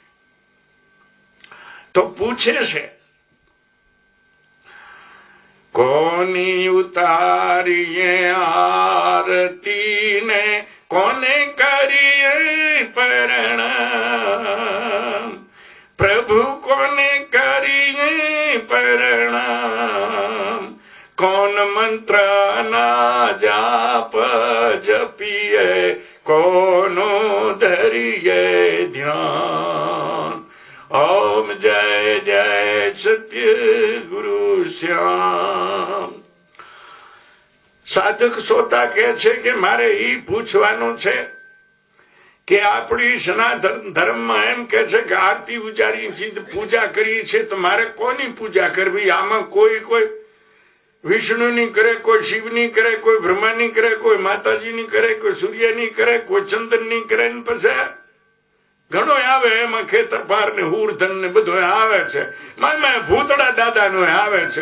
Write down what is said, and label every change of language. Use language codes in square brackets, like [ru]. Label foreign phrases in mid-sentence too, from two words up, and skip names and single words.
[gu] તો પૂછે છે કોની ઉતારીએ આરતી ને કોને કરીએ પ્રણામ, પ્રભુ કોને કરીએ પ્રણામ, કોન મંત્ર ના જાપ જપીએ કોનો ધરીએ ધ્યાન। [hi] ओम जय जय सत्य गुरु श्याम। [gu] સાધક સોતા કહે છે કે મારે ઈ પૂછવાનું છે કે આપણી સનાતન ધર્મમાં એમ કે છે કે આરતી ઉજારી છે, પૂજા કરીએ છીએ, તો મારે કોની પૂજા કરવી? આમાં કોઈ વિષ્ણુની કરે, કોઈ શિવની કરે, કોઈ બ્રહ્માની કરે, કોઈ માતાજીની કરે, કોઈ સૂર્યની કરે, કોઈ ચંદ્રની કરે, પછી ઘણો આવે એમાં ખેતરપાર ને હુરધન ને બધો આવે છે, ભૂતળા દાદા નો આવે છે।